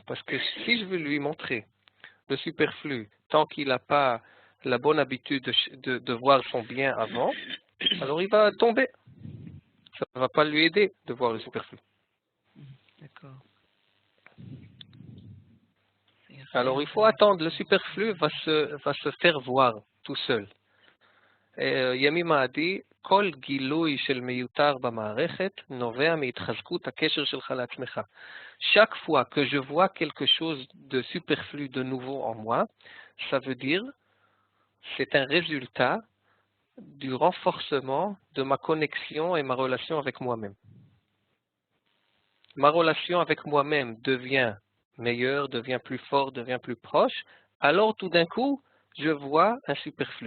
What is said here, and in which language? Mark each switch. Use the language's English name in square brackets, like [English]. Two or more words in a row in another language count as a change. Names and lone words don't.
[French] Parce que si je veux lui montrer le superflu, tant qu'il n'a pas la bonne habitude de voir son bien avant, alors il va tomber. Ça ne va pas lui aider de voir le superflu. D'accord. Alors il faut attendre, le superflu va se faire voir tout seul. [Hebrew] ימימה עדי, כל גילוי של מיותר במערכת נובע מהתחזקות הקשר שלך לעצמך. [French] Chaque fois que je vois quelque chose de superflu de nouveau en moi, ça veut dire c'est un résultat du renforcement de ma connexion et ma relation avec moi-même. Ma relation avec moi-même devient meilleure, devient plus forte, devient plus proche, alors tout d'un coup, je vois un superflu.